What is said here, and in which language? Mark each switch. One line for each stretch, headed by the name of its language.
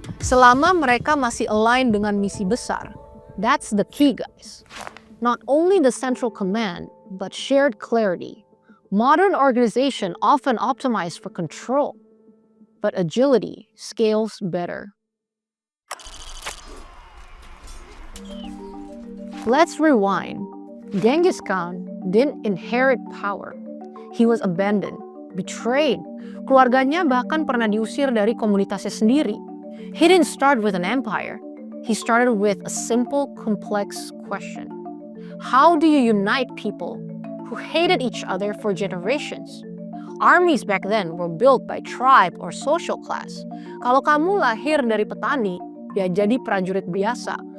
Indonesian: Selama mereka masih align dengan misi besar.
English: That's the key, guys. Not only the central command, but shared clarity. Modern organizations often optimize for control, but agility scales better. Let's rewind. Genghis Khan didn't inherit power. He was abandoned, betrayed.
Indonesian: Keluarganya bahkan pernah diusir dari komunitasnya sendiri.
English: He didn't start with an empire. He started with a simple, complex question. How do you unite people who hated each other for generations? Armies back then were built by tribe or social class.
Indonesian: Kalau kamu lahir dari petani, ya jadi prajurit biasa.